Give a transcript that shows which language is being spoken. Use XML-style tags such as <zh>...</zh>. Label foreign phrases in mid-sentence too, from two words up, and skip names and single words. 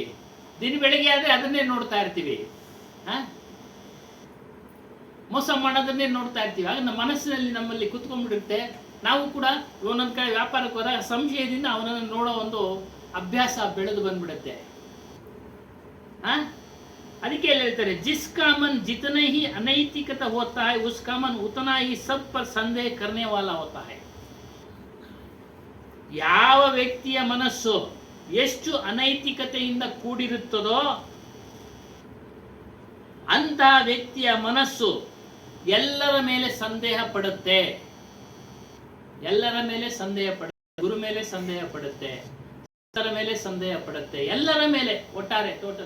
<kn>ದಿನ ಬೆಳಗ್ಗೆ ಆದ್ರೆ ಅದನ್ನೇ ನೋಡ್ತಾ ಇರ್ತೀವಿ, ಮೋಸ ಮಾಡೋದನ್ನೇ ನೋಡ್ತಾ ಇರ್ತೀವಿ. ಆಗ ನಮ್ಮ ಮನಸ್ಸಿನಲ್ಲಿ ನಮ್ಮಲ್ಲಿ ಕುತ್ಕೊಂಡ್ಬಿಡುತ್ತೆ. ನಾವು ಕೂಡ ಒಂದೊಂದ್ ಕಡೆ ವ್ಯಾಪಾರಕ್ಕೆ ಹೋದಾಗ ಸಂಶಯದಿಂದ ಅವನನ್ನು ನೋಡೋ ಒಂದು ಅಭ್ಯಾಸ ಬೆಳೆದು ಬಂದ್ಬಿಡುತ್ತೆ. ಅದಕ್ಕೆ ಹೇಳ್ತಾರೆ,</kn> <hi>जिसका मन जितने ही अनैतिकता होता है उसका मन उतना ही सब पर संदेह करने वाला होता है.</hi> <kn>ಯಾವ ವ್ಯಕ್ತಿಯ ಮನಸ್ಸು ಎಷ್ಟು ಅನೈತಿಕತೆಯಿಂದ ಕೂಡಿರುತ್ತದೋ ಅಂತ ವ್ಯಕ್ತಿಯ ಮನಸ್ಸು ಎಲ್ಲರ ಮೇಲೆ ಸಂದೇಹ ಪಡುತ್ತೆ. ಗುರು ಮೇಲೆ ಸಂದೇಹ ಪಡುತ್ತೆ, ಮೇಲೆ ಸಂದೇಹ ಪಡುತ್ತೆ, ಎಲ್ಲರ ಮೇಲೆ ಒಟ್ಟಾರೆ ಟೋಟಲ್.</kn>